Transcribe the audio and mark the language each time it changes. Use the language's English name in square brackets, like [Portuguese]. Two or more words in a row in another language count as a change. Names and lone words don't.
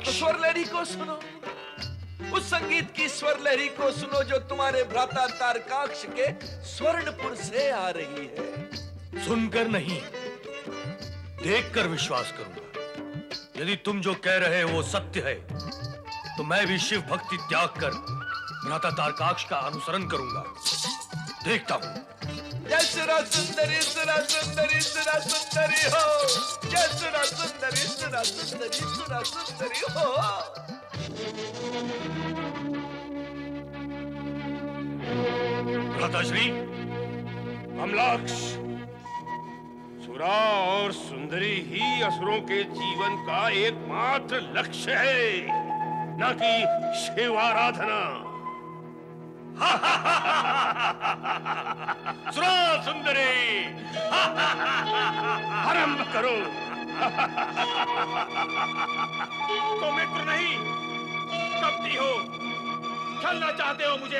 [Hindi] तो स्वर लहरी को सुनो, उस संगीत की स्वर लहरी को सुनो जो तुम्हारे भ्राता तारकाक्ष के स्वर्णपुर से आ रही है। सुनकर नहीं, देखकर विश्वास करूंगा। यदि तुम जो कह रहे हो वो सत्य है, तो मैं भी शिव भक्ति त्याग कर भ्राता तारकाक्ष का अनुसरण करूंगा। देखता हूं। जय सुरा सुंदरी सुरा सुंदरी सुरा सुंदरी हो, जय सुरा सुंदरी सुरा सुंदरी सुरा सुंदरी हो। भ्राताश्री, कमलाक्ष, सुरा और सुंदरी ही असुरों के जीवन का एकमात्र लक्ष्य है, न कि शिव आराधना। सुरा सुंदरी आरंभ करो। तो मित्र नहीं, कपटी हो, छलना चाहते हो मुझे।